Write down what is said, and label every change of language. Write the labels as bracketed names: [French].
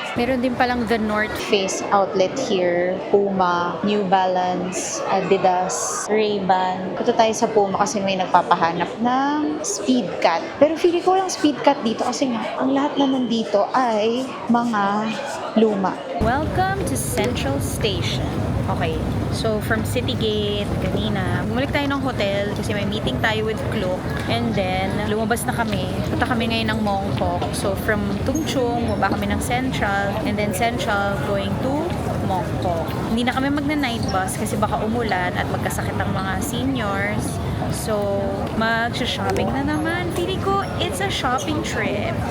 [Filipino] Meron din palang The North Face outlet here. Puma, New Balance, Adidas, Ray-Ban. Punta tayo sa Puma kasi may nagpapahanap ng Speedcat. Pero feeling ko walang Speedcat dito kasi nga, ang lahat na nandito ay mga luma. [English] Welcome to Central Station. Okay, so from Citygate, [Filipino] kanina, bumalik tayo ng hotel kasi may meeting tayo with Klook. [English] And then, [Filipino] lumabas na kami. Punta kami ngayon ng Mongkok. So from Tung Chung, bumaba kami ng Central. [English] And then Central going to Mongkok. [Filipino] Hindi na kami magna-night bus kasi baka umulan at magkasakit ang mga seniors. So, mag-shopping na naman. [English] Feeling ko, it's a shopping trip.